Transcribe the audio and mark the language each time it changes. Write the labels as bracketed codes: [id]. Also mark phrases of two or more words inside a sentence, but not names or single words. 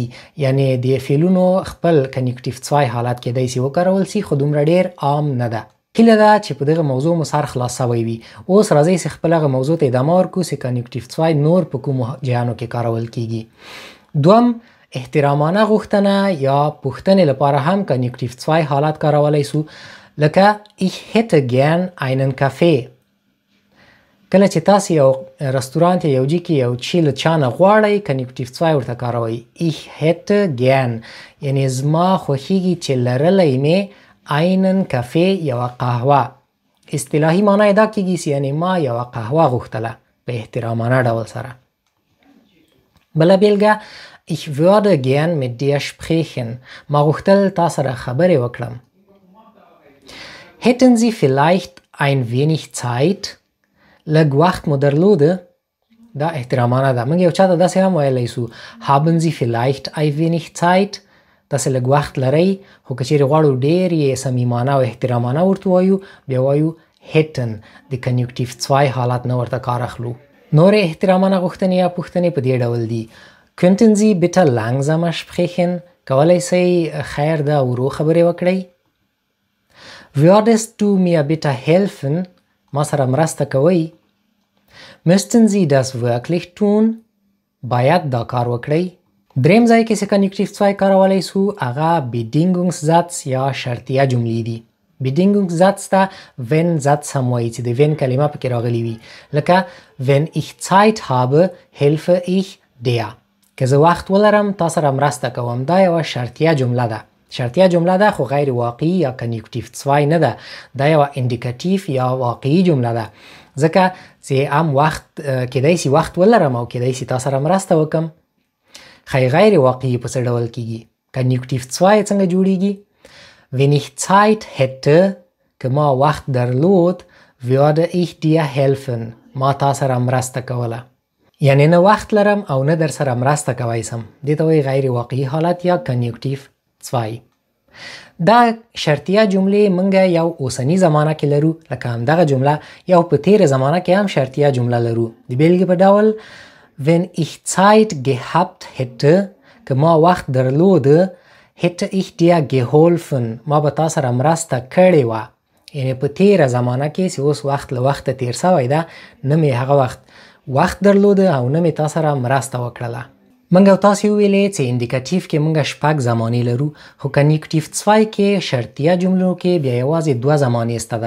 [ps] یعنی د فعلونو خپل کنیوکټیو 2 حالت کیدای شي وکارول شي خو دومره ډیر عام نه ده. هیله ده چې په دغه موضوع مو سر خلاص شوی وي. اوس راځئ چې خپل هغه موضوع ته ادامه ورکړو چې کنیوکټیو 2 نور په کومو جهانو کې کارول کیږي. دوم احترامانه غوښتنه یا پوښتنې لپاره هم کنیوکټیو 2 حالت کارولی سو لکه [de] ich hätte gern einen Kaffee. [ps] کله چې تاسې یو رستورانت یا یو ځای کې یو څه له چا نه غواړئ کنیوکټیو 2 ورته کاروئ. [de] ich hätte gern [ps] یعنې زما خوښیږي چې لرلی مې [de] einen Kaffee [ps] یوه قهوه. اصطلاحي معنا یې دا کیږي چې یعنې ما یوه قهوه غوښتله په احترامانه ډول سره. بله بیلګه [de] ich würde gern mit dir sprechen. [ps] ما غوښتل تا سره خبرې وکړم. [de] Hätten Sie vielleicht ein wenig Zeit? [ps] لږ وخت مو درلوده؟ دا احترامانه ده. موږ یو چاته داسې هم ویلی سو [de] haben Sie vielleicht ein wenig Zeit؟ [ps] داسې لږ وخت لرئ خو که چیرې غواړو ډېر یې صمیمانه او احترامانه ورته وایو بیا وایو hätten. د کنیوکټیو 2 حالت نه ورته کار اخلو. نورې احترامانه غوښتنې یا پوښتنې په دې ډول دي. [de] Könnten Sie bitte langsamer sprechen? [ps] کولی شئ خیر ده ورو خبرې وکړئ. [de] Würdest du mir bitte helfen? [ps] ما سره مرسته کوئ. [de] Müssten Sie das wirklich tun? [ps] باید دا کار وکړئ. دریم ځای کې چې کنیکټیو 2 کارولی سو هغه بیډینګونګزاتس یا شرطیه جملې دي. بیډینګونګزاتس ته [de] wenn Satz [ps] هم وایي چې د wenn کلمه پکې راغلی وي، لکه [de] wenn ich Zeit habe helfe ich dir. [ps] که زه وخت ولرم تا سره مرسته کوم. دا یوه شرطیه جمله ده. شرطیه جمله ده خو غیر واقعي یا کنیکټیو 2 نه ده. دا یوه انډیکټیو یا واقعي جمله ده، ځکه چې هم وخت کیدای شي وخت ولرم او کیدای شي تا سره مرسته وکم. خی غیر واقعي په څه ډول کیږي؟ کنیکټیو 2 څنګه جوړیږي؟ [de] wenn ich Zeit hätte [ps] که ما وخت درلود [de] würde ich dir helfen [ps] ما تا سره مرسته کوله. یعنی نه وخت لرم او نه در سره مرسته کوی سم. دې ته وایي غیر واقعي حالت یا کنیکټیو 2. دا شرطیه جملې موږ یو اوسنی زمانه کې لرو، لکه همدغه جمله یو په تیره زمانه کې هم شرطیه جمله لرو. د بیلګې په ډول [de] wenn ich Zeit gehabt hätte [ps] که ما وخت درلود [de] hätte ich dir geholfen [ps] ما به تا سره مرسته کړې وه. یعنی په تیره زمانه کې چې اوس وخت له وخته تیر سوی ده، نه مې هغه وخت درلوده او نه مې تا سره مرسته وکړله. موږ او تاسې وویلې چې انډیکټیو کې موږ 6 زمانې لرو، خو کنیکټیو 2 کې شرطیه جملو کې بیا یوازې 2 زمانې سته ده.